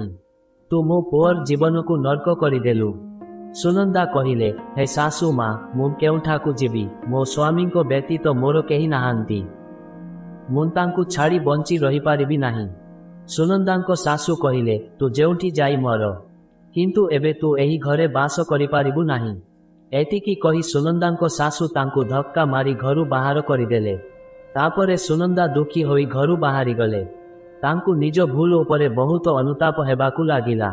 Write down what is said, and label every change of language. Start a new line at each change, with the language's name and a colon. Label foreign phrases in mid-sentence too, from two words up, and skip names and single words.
Odia: ତୁ ମୋ ପୁଅର ଜୀବନ କୁ ନର୍କ କରିଦେଲୁ। ସୁନନ୍ଦା କହିଲେ, ହେ ଶାଶୂ ମାଁ, ମୁ କେଉଁଠାକୁ ଯିବି? ମୋ ସ୍ୱାମୀ କୁ ବ୍ୟତୀତ ମୋର କେହି ନାହାନ୍ତି। ମୁ ତାଙ୍କୁ ଛାଡ଼ି ବଞ୍ଚି ରହି ପାରିବି ନାହିଁ। ସୁନନ୍ଦାଙ୍କୁ ଶାଶୂ କହିଲେ, ତୁ ଯେଉଁଠି ଯାଇ ମର, କିନ୍ତୁ ଏବେ ତୁ ଏହି ଘରେ ବାସ କରି ପାରିବୁ ନାହିଁ। ଏତିକି କହି ସୁନନ୍ଦାଙ୍କୁ ଶାଶୂ ତାଙ୍କୁ ଧକ୍କା ମାରି ଘରୁ ବାହାର କରିଦେଲେ। ତାପରେ ସୁନନ୍ଦା ଦୁଃଖୀ ହୋଇ ଘରୁ ବାହାରି ଗଲେ। ତାଙ୍କୁ ନିଜ ଭୁଲ ଉପରେ ବହୁତ ଅନୁତାପ ହେବାକୁ ଲାଗିଲା।